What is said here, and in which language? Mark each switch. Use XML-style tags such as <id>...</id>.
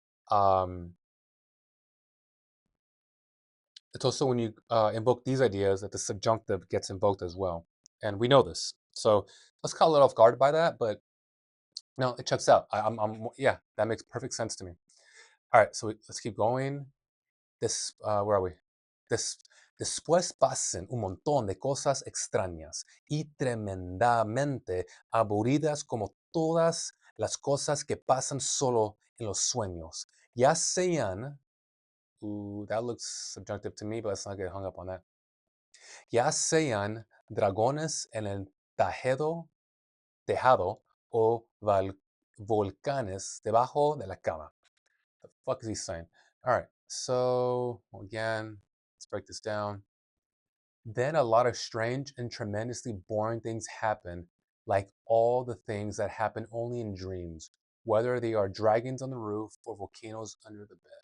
<en>Um, it's also when you invoke these ideas that the subjunctive gets invoked as well, and we know this. So let's call it off guard by that, but no, it checks out. Yeah, that makes perfect sense to me. All right, so let's keep going. Where are we?</en> <es>Des, Después pasen un montón de cosas extrañas y tremendamente aburridas como todas las cosas que pasan solo en los sueños. Ya sean,</es> <en>ooh, that looks subjunctive to me, but let's not get hung up on that.</en> <es>Ya sean dragones en el tejado o volcanes debajo de la cama.</es> <en>The fuck is he saying? All right, so again, let's break this down. Then a lot of strange and tremendously boring things happen, like all the things that happen only in dreams, whether they are dragons on the roof or volcanoes under the bed.</en>